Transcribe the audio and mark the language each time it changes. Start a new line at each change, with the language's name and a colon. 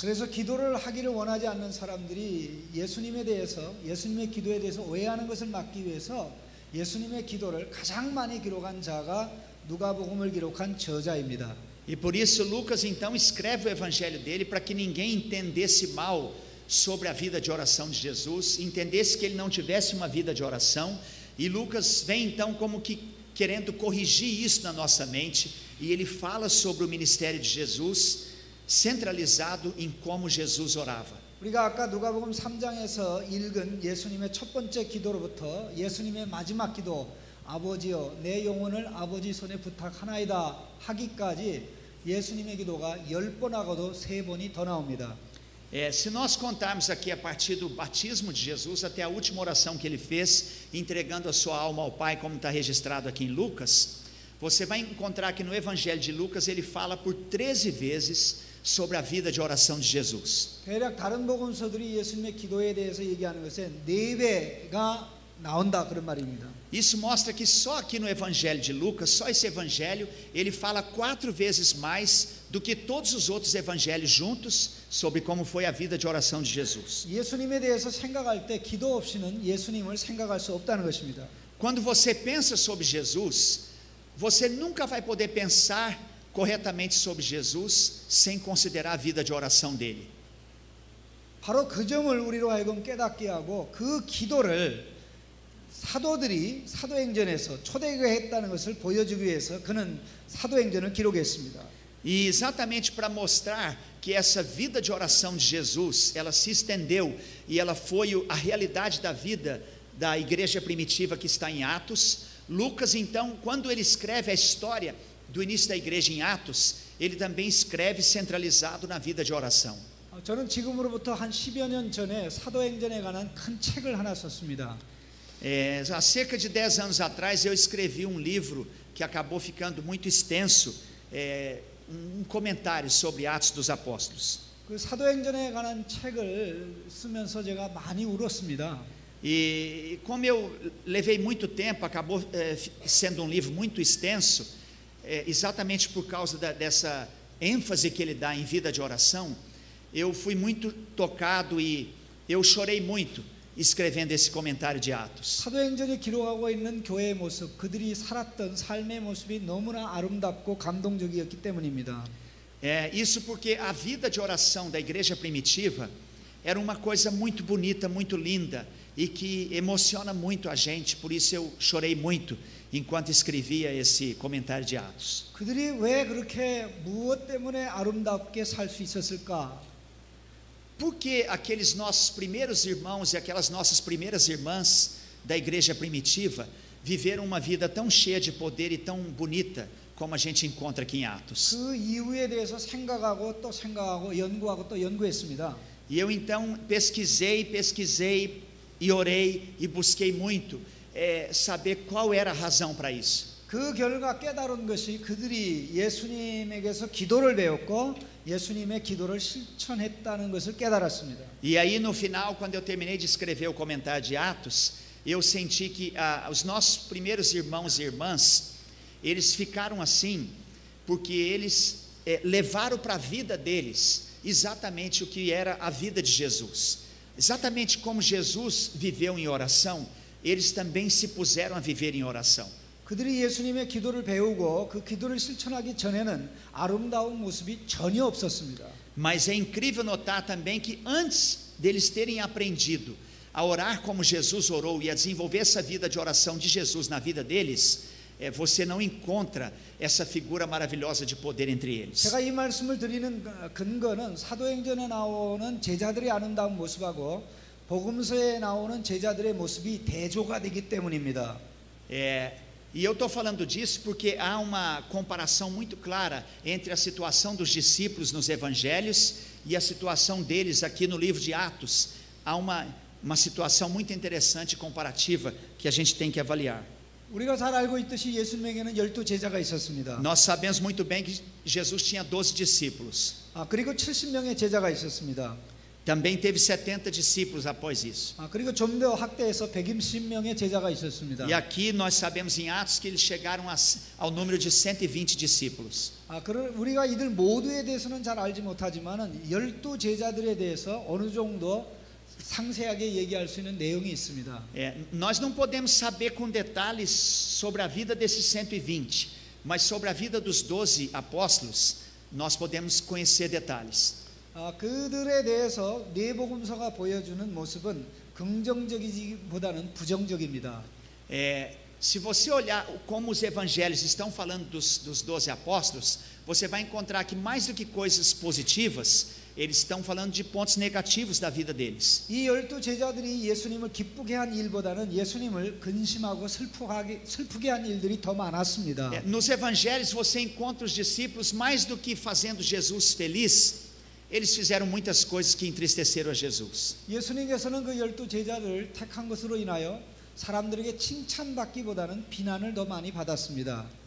Korean: 그래서 기도를 하기를 원하지 않는 사람들이 예수님에 대해서 예수님의 기도에 대해서 오해하는 것을 막기 위해서 예수님의 기도를 가장 많이 기록한 자가 누가복음을 기록한 저자입니다.
Portuguese: E por isso Lucas então escreve o evangelho dele para que ninguém entendesse mal sobre a vida de oração de Jesus, entendesse que ele não tivesse uma vida de oração, e Lucas vem então como que querendo corrigir isso na nossa mente, e ele fala sobre o ministério de Jesus centralizado em como Jesus orava.
Korean: 우리가 아까 누가복음 3장에서 읽은 예수님의 첫 번째 기도로부터 예수님의 마지막 기도 아버지여 내 영혼을 아버지 손에 부탁하나이다 하기까지 예수님의 기도가 10번 하고도 3번이 더 나옵니다.
Portuguese: Se nós contarmos aqui a partir do batismo de Jesus até a última oração que ele fez, entregando a sua alma ao Pai, como está registrado aqui em Lucas, você vai encontrar que no Evangelho de Lucas ele fala por 13 vezes sobre a vida de oração de Jesus.
Korean: 대략 다른 복음서들이 예수님의 기도에 대해서 얘기하는 것은 4배가 나온다 그런 말입니다.
Portuguese: Isso mostra que só aqui no Evangelho de Lucas, só esse Evangelho, ele fala 4 vezes mais do que todos os outros evangelhos juntos sobre como foi a vida de oração de Jesus.
Korean: 예수님에 대해서 생각할 때 기도 없이는 예수님을 생각할 수 없다는 것입니다.
Portuguese: Quando você pensa sobre Jesus, você nunca vai poder pensar corretamente sobre Jesus sem considerar a vida de oração dele.
Korean: 바로 그 점을 우리로 하여금 깨닫게 하고 그 기도를 사도들이 사도행전에서 초대교회했다는 것을 보여주기 위해서 그는 사도행전을 기록했습니다.
Portuguese: E exatamente para mostrar que essa vida de oração de Jesus, ela se estendeu e ela foi a realidade da vida da igreja primitiva que está em Atos. Lucas, então, quando ele escreve a história do início da igreja em Atos, ele também escreve centralizado na vida de oração.
Korean: 저는 지금으로부터 한 10여 년 전에 사도행전에 관한 큰 책을 하나 썼습니다.
Portuguese: Há cerca de 10 anos atrás eu escrevi um livro que acabou ficando muito extenso, um comentário sobre Atos dos Apóstolos.
Korean: 그 사도행전에 관한 책을 쓰면서 제가 많이 울었습니다.
Portuguese: E como eu levei muito tempo, acabou sendo um livro muito extenso, exatamente por causa dessa ênfase que ele dá em vida de oração, eu fui muito tocado e eu chorei muito escrevendo esse comentário de Atos.
Korean: 사도행전이 기록하고 있는 교회의 모습, 그들이 살았던 삶의 모습이 너무나 아름답고 감동적이었기 때문입니다.
Portuguese: Isso porque a vida de oração da igreja primitiva era uma coisa muito bonita, muito linda e que emociona muito a gente. Por isso eu chorei muito enquanto escrevia esse comentário de Atos.
Korean: 그들이 왜 그렇게 무엇 때문에 아름답게 살 수 있었을까?
Portuguese: Por que aqueles nossos primeiros irmãos e aquelas nossas primeiras irmãs da igreja primitiva viveram uma vida tão cheia de poder e tão bonita como a gente encontra aqui em Atos?
Korean: 그 이유에 대해서 생각하고 또 생각하고 연구하고 또 연구했습니다.
Portuguese: E eu então pesquisei e orei e busquei muito saber qual era a razão para isso.
Korean: 그 결과 깨달은 것이 그들이 예수님에게서 기도를 배웠고 예수님의 기도를 실천했다는 것을 깨달았습니다.
Portuguese: E aí no final, quando eu terminei de escrever o comentário de Atos, eu senti que os nossos primeiros irmãos e irmãs, eles ficaram assim, porque eles levaram para a vida deles exatamente o que era a vida de Jesus. Exatamente como Jesus viveu em oração, eles também se puseram a viver em oração.
Korean: 그들이 예수님의 기도를 배우고 그 기도를 실천하기 전에는 아름다운 모습이 전혀 없었습니다.
Portuguese: Mas é incrível notar também que antes deles terem aprendido a orar como Jesus orou e a desenvolver essa vida de oração de Jesus na vida deles, você não encontra essa figura maravilhosa de poder entre eles.
Korean: 제가 이 말씀을 드리는 근거는 사도행전에 나오는 제자들의 아름다운 모습하고 복음서에 나오는 제자들의 모습이 대조가 되기 때문입니다.
Portuguese: E eu estou falando disso porque há uma comparação muito clara entre a situação dos discípulos nos evangelhos e a situação deles aqui no livro de Atos. Há uma situação muito interessante comparativa que a gente tem que avaliar.
Korean: 우리가 잘 알고 있듯이 예수님에게는 12 제자가 있었습니다.
Portuguese: Nós sabemos muito bem que Jesus tinha 12 discípulos.
Korean: 그리고 70명의 제자가 있었습니다.
Portuguese: Também teve 70 discípulos após isso.
Korean: 그리고 좀 더 확대해서 120명의 제자가 있었습니다.
Portuguese: E aqui nós sabemos em Atos que eles chegaram ao número de 120 discípulos.
Korean: 우리가 이들 모두에 대해서는 잘 알지 못하지만은 12 제자들에 대해서 어느 정도 상세하게 얘기할 수 있는 내용이 있습니다.
Portuguese: Nós não podemos saber com detalhes sobre a vida desses 120, mas sobre a vida dos 12 apóstolos, nós podemos conhecer detalhes.
Korean: 그들에 대해서 뇌복음서가 보여주는 모습은 긍정적이기보다는 부정적입니다.
Portuguese: Se você olhar como os evangelhos estão falando dos 12 apóstolos, você vai encontrar que mais do que coisas positivas, eles estão falando de pontos negativos da vida deles.
Korean: 이 12 제자들이 예수님을 기쁘게 한 일보다는 예수님을 근심하고 슬프게 한 일들이 더 많았습니다.
Portuguese: Nos evangelhos você encontra os discípulos mais do que fazendo Jesus feliz, eles fizeram muitas coisas que entristeceram a Jesus.
Korean: 예수님께서는 그 12 제자를 택한 것으로 인하여 사람들에게 칭찬받기보다는 비난을 더 많이 받았습니다.